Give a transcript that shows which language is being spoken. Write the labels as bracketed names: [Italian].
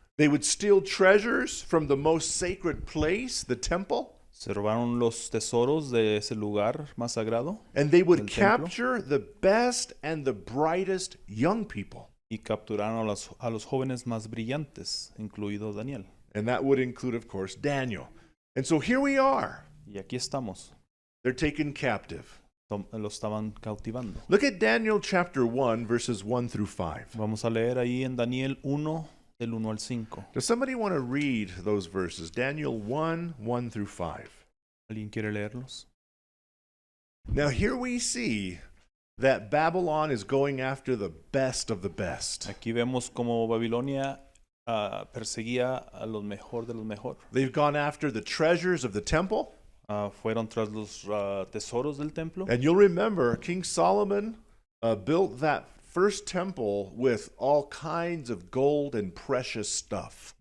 [English] They would steal treasures from the most sacred place, the temple. [Spanish] Se robaron los tesoros de ese lugar más sagrado [English] And they would [Spanish] del templo. [English] capture the best and the brightest young people. [Spanish] Y capturaron a los jóvenes más brillantes, incluido Daniel. [English] And that would include, of course, Daniel. And so here we are. [Spanish] Y aquí estamos. [English] They're taken captive. [Spanish] Lo estaban cautivando. [English] Look at Daniel chapter 1, verses 1 through 5. [Spanish] Vamos a leer ahí en Daniel 1, del 1 al 5. [English] Does somebody want to read those verses? Daniel 1, 1 through 5. [Spanish] ¿Alguien quiere leerlos? [English] Now here we see that Babylon is going after the best of the best. [Spanish] Aquí vemos como Babilonia perseguía a los mejor de los mejor. [English] They've gone after the treasures of the temple. [Spanish] Fueron tras los tesoros del templo. [English] And you'll remember King Solomon built that first temple with all kinds of gold and precious stuff.